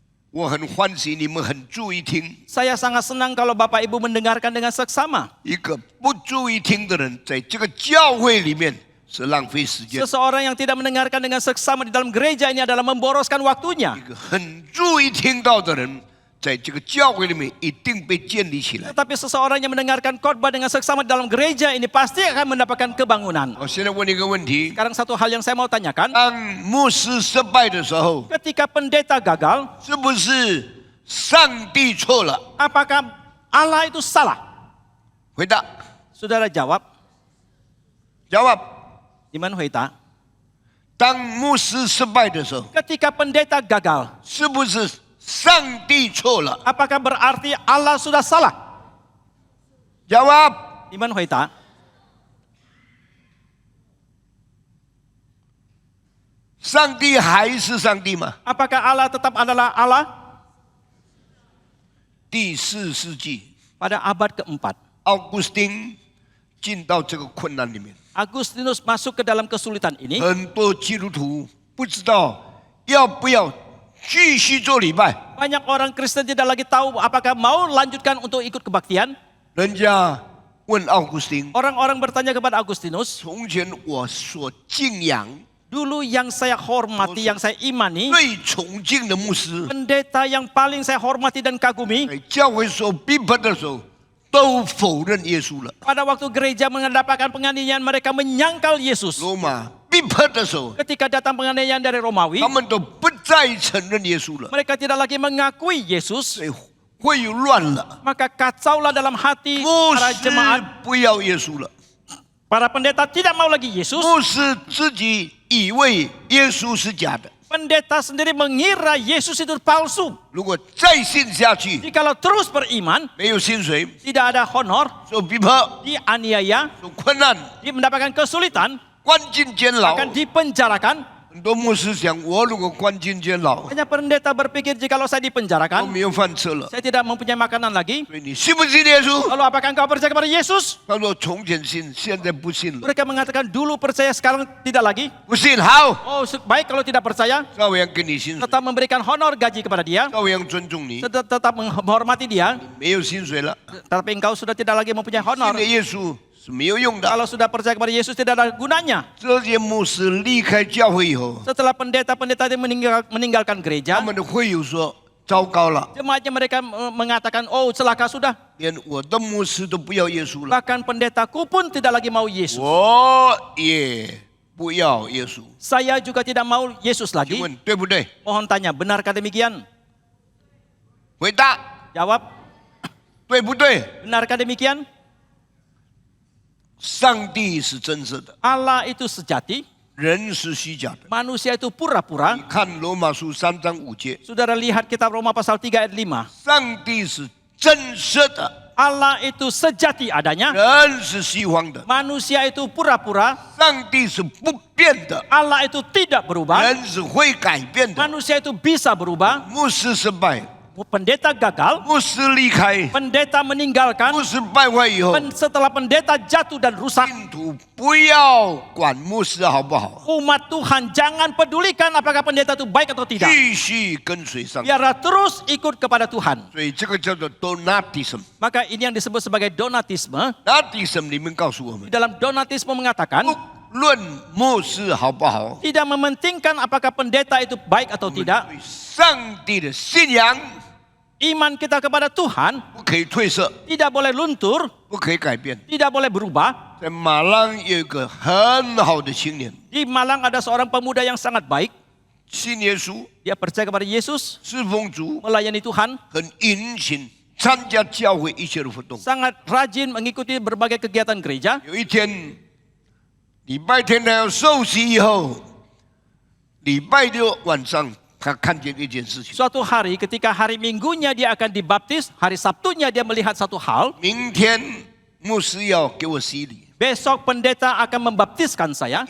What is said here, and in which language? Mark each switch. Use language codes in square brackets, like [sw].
[zh] 我很欢喜你们很注意听。 [id] Saya sangat senang kalau Bapak Ibu mendengarkan dengan seksama. [zh] 一个不注意听的人，在这个教会里面是浪费时间； [id] Seseorang yang tidak mendengarkan dengan seksama di dalam gereja ini adalah memboroskan waktunya. [zh] 一个很注意听到的人，在这个教会里面一定被建立起来。 [id] Tetapi seseorang yang mendengarkan khotbah dengan seksama di dalam gereja ini pasti akan mendapatkan kebangunan. [zh] 我现在问你一个问题： [id] Sekarang satu hal yang saya mau tanyakan. [zh] 当牧师失败的时候， [id] Ketika pendeta gagal, [zh] 是不是上帝错了？ [id] apakah Allah itu salah? [zh] 回答， [id] Saudara jawab. jawab。 Iman Huita. [zh] 当牧师失败的时候， [id] Ketika pendeta gagal, [zh] 是不是上帝错了？ [id] apakah berarti Allah sudah salah? jawab。 Iman Huita. [zh] 上帝还是上帝吗？ [id] Apakah Allah tetap adalah Allah? [zh] 第4世纪， [id] Pada abad keempat, [zh] 奥古斯丁进到这个困难里面， [id] Agustinus masuk ke dalam kesulitan ini. [zh] 很多基督徒不知道要不要继续做礼拜。 [id] Banyak orang Kristen tidak lagi tahu apakah mau lanjutkan untuk ikut kebaktian. [zh] 人家问奥古斯丁， [id] Orang-orang bertanya kepada Agustinus, [zh] 从前我所敬仰、 [id] dulu yang saya hormati, yang saya imani, [zh] 最崇敬的牧师， [id] pendeta yang paling saya hormati dan kagumi, [zh] 在教会所逼迫的时候，都否认耶稣了。 [id] pada waktu gereja mendapatkan penganiayaan mereka menyangkal Yesus. [zh] 罗马逼迫的时候， [id] Ketika datang penganiayaan dari Romawi, [zh] 他们都不再承认耶稣了， [id] mereka tidak lagi mengakui Yesus. [zh] 所以会有乱了。 [id] Maka kacaulah dalam hati [zh] 牧 [id] para [zh] 师 [id] jemaat. [zh] 不要耶稣了， [id] Para pendeta tidak mau lagi Yesus. [zh] 牧师自己以为耶稣是假的。 [id] Pendeta sendiri mengira Yesus itu palsu. [zh] 如果再信下去， [id] Jikalau terus beriman, [zh] 没有薪水， [id] tidak ada honor, [zh] 受逼迫， [id] dianiaya, [zh] 受困难， [id] mendapatkan kesulitan, [zh] 关进监牢。 [id] akan dipenjarakan. [zh] 很多牧师想，我如果关进监牢， [id] Banyak pendeta berpikir jikalau saya [zh] 我 [id] dipenjarakan, [zh] 没有饭吃了。 [id] saya tidak mempunyai makanan lagi. [zh] 所以你信不信耶稣？ [id] Lalu apakah engkau percaya kepada Yesus? [zh] 他说从前信，现在不信了。 [id] Mereka mengatakan dulu percaya, sekarang tidak lagi. [zh] 不信好， [id] Oh, baik kalau tidak percaya, [zh] 照样给你薪水， [id] tetap memberikan honor gaji kepada dia, [zh] 照样尊重你。 [id] tetap menghormati dia. [zh] 没有薪水了， [id] Tetapi engkau sudah tidak lagi mempunyai [zh] 信 [id] honor. [zh] 的耶稣是没有用的。 [id] Kalau sudah percaya kepada Yesus tidak ada gunanya. [zh] 这些牧师离开教会以后， [id] Setelah pendeta-pendeta itu meninggalkan [zh] 他 [id] gereja, [zh] 们的会友说：“糟糕了， [id] jemaatnya mereka mengatakan, oh celaka sudah. [zh] 连我的牧师都不要耶稣了， [id] Bahkan pendetaku pun tidak lagi mau Yesus. [zh] 我也不要耶稣。 [id] Saya juga tidak mau Yesus [zh] 请 [id] lagi. [zh] 问对不对？ [id] Mohon tanya, benarkah demikian? [zh] 回答 [id] Jawab, [zh] 对不对？ [id] benarkah demikian? [zh] 上帝是真实的， [id] Allah itu sejati, [zh] 人是虚假的。 [id] manusia itu pura-pura. [zh] 你看罗马书3章5节， [id] Saudara lihat kitab Roma pasal 3 ayat 5. [zh] 上帝是真实的， [id] Allah itu sejati adanya, [zh] 人是虚妄的。 [id] manusia itu pura-pura, [zh] 上帝是不变的， [id] Allah itu tidak berubah, [zh] 人是会改变的。 [id] manusia itu bisa berubah. [zh] 牧师失败， [id] pendeta gagal, [zh] 牧师离开， [id] pendeta meninggalkan, [zh] 牧师败坏以后， [id] setelah pendeta jatuh dan rusak, [zh] 信徒不要管牧师好不好， [id] umat Tuhan jangan pedulikan apakah pendeta itu baik atau tidak. [zh] 继续跟随上帝。 [id] Biarlah terus ikut kepada Tuhan. [zh] 所以这个叫做 Donatism。 [id] Maka ini yang disebut sebagai Donatisme. [zh] Donatism 里面告诉我们 [id] Di，dalam Donatisme mengatakan, [zh] 不论牧师好不好， [id] tidak mementingkan apakah pendeta itu baik atau tidak. [zh] 对上帝的信仰 [id] Iman kita kepada Tuhan [zh] 不可以褪色， [id] tidak boleh luntur, [zh] 不可以改变。 [id] tidak boleh berubah. [zh] 在马浪有一个很好的青年， [id] Di Malang ada seorang pemuda yang sangat baik. [zh] 信耶稣， [id] Dia percaya kepada Yesus, [zh] 侍奉主， [id] melayani Tuhan, [zh] 很殷勤参加教会一切的活动。 [id] sangat rajin mengikuti berbagai kegiatan gereja. [zh] 有一天，礼拜天他要受洗以后，礼拜六晚上他看见一件事情。 [id] Suatu hari ketika hari Minggunya dia akan dibaptis, hari Sabtunya dia melihat satu hal. [zh] 明天牧师要给我洗礼， [id] Besok pendeta akan membaptiskan saya.